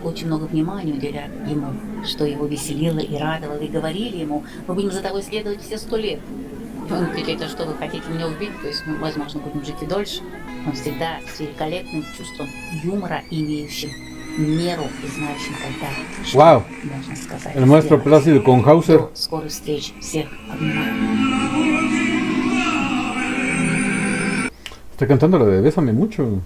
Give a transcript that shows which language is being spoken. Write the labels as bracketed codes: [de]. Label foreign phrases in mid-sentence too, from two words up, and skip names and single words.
[ru] Очень много внимания уделяли ему, что его веселило и радовало, и говорили ему «Мы будем за тобой следовать все 100 лет». Он говорит, это что, вы хотите меня убить? То есть мы, возможно, будем жить и дольше. Он всегда с великолепным чувством юмора, имеющим меру и знающим, когда wow. Можно сказать. [es] El maestro Plácido con Hauser. [ru] До скорых встреч. Всех обнимаю. [es] Está cantando la de Bésame mucho.